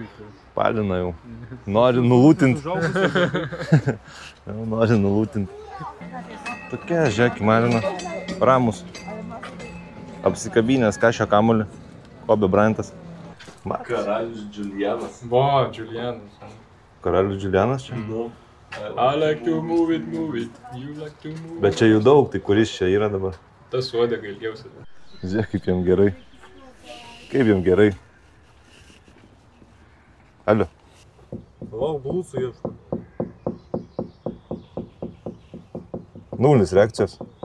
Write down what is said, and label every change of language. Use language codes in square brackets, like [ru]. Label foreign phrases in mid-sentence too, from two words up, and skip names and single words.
[lt] Palina jau. Nori nulūtint. Nori nulūtint. Tokia, žiūrėk, Malina. Ramus. Apsikabinęs kašio kamuolį. Kobe Bryantas. Karalius Julianas. Julianas. Karalius Julianas čia? [en] I like to move it, you like to move it. [lt] Bet čia jų daug, tai kuris čia yra dabar? Tas uodega ilgiausia. Žiūrėk, kaip jam gerai. Kaip jam gerai. Alio. Lauk, blusų ieško. Nulis reakcijos.